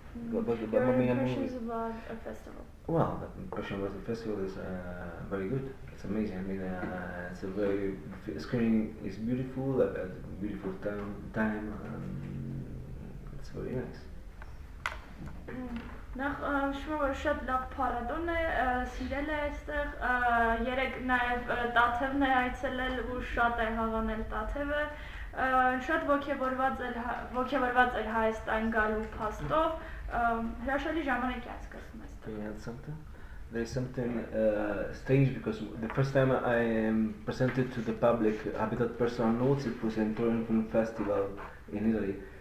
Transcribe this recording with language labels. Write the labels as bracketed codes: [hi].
[en] Your impressions about a festival. Well, the impression about the festival is very good. It's amazing. I mean, it's a very screening is beautiful. I've had a beautiful time, and it's very nice. [hy] Նախ շնորհ որ շատ լավ փառատոն է, սիրել է այստեղ, երեք նաև Տաթևն է այցելել ու շատ է հավանել Տաթևը, շատ ոգևորված էր Հայաստան գալու փաստով, հրաշալի ժամանակ է անցկացնում այստեղ։ [en] Can you add something? There is something strange because the first time I presented to the public Habitat Personal Notes, it was in Torino Film Festival in Italy.